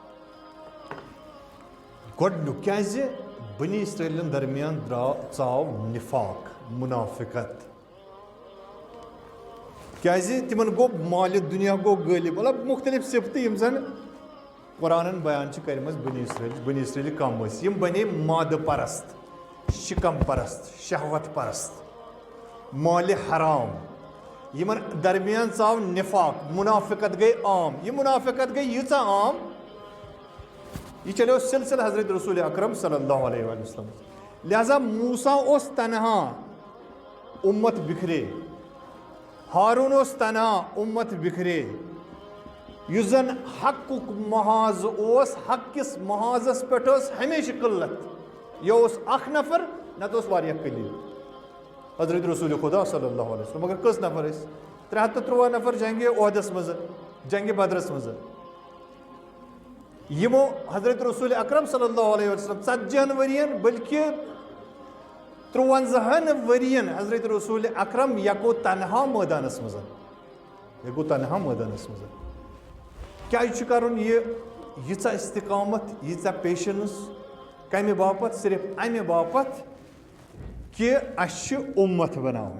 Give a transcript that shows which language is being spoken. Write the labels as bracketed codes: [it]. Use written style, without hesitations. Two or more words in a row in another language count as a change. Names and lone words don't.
[ks] گۄڈنیُک کیازِ بنی اسرائیلن درمیان ژاو نفاق منافقت کیازِ تِمن گوٚو مالہِ دُنیا گوٚو غٲلب مطلب مختلف صفتہٕ یِم زن قرآنن بیان چھِ کٔرمٕژ بنی اسرائیل کم ٲسۍ یِم بنے مادٕ پرست شِکم پرست شہوت پرست مالہِ حرام یِمن درمیان ژاو نفاق منافقت گٔے عام. یہِ منافقت گٔے ییٖژاہ عام یہِ چلیو سلسلہٕ حضرت رسول اکرم [ar] صلی اللہ علیہ وسلم. [ks] لہذا موسیٰ اوس تنہا اُمت بِکھرے ہارون اوس تنہا اُمت بِکھرے یُس زن حقُک محاذ اوس حق کِس محاذس پٮ۪ٹھ ٲس ہمیشہِ قلت یہِ اوس اکھ نفر نتہٕ اوس واریاہ قلیٖل حضرت رسول خدا [ar] صلی اللہ علیہ وسلم. [ks] مگر کٔژ نفر ٲسۍ 313 نفر جنگہِ عہدس منٛز جنگہِ بدرس منٛز یِمو حضرت رسول اکرم [ar] صلی اللہ علیہ وسلم [ks] 40 ؤرین بلکہ 53 ؤرین حضرت رسول اکرم یکو تنہا مٲدانس منٛز کیٛازِ چھُ کرُن یہِ ییٖژاہ استقامت ییٖژاہ پیشنس کمہِ باپتھ صرف امہِ باپتھ کہ اَسہِ چھِ اُمت بناوٕنۍ.